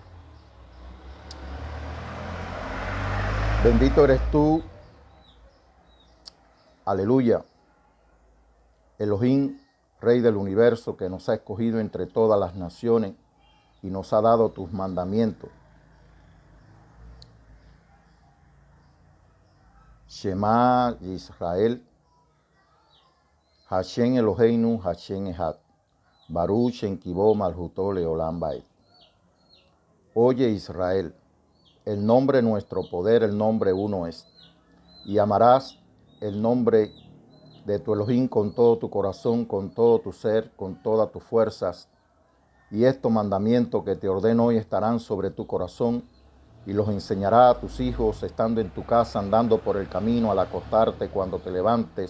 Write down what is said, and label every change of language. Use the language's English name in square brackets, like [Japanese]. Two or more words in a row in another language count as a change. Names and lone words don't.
[Spanish] Bendito eres tú, aleluya, Elohim, Rey del universo, que nos ha escogido entre todas las naciones y nos ha dado tus mandamientos. [Hebrew] שמע ישראל, השם אלוהינו, השם אחד, ברוך שם כבוד מלכותו לעולם ועד. [Spanish] Oye Israel, el nombre nuestro poder, el nombre uno es, y amarás el nombre de tu Elohim con todo tu corazón, con todo tu ser, con todas tus fuerzas. Y estos mandamientos que te ordeno hoy estarán sobre tu corazón, y los enseñará a tus hijos estando en tu casa, andando por el camino, al acostarte, cuando te levantes.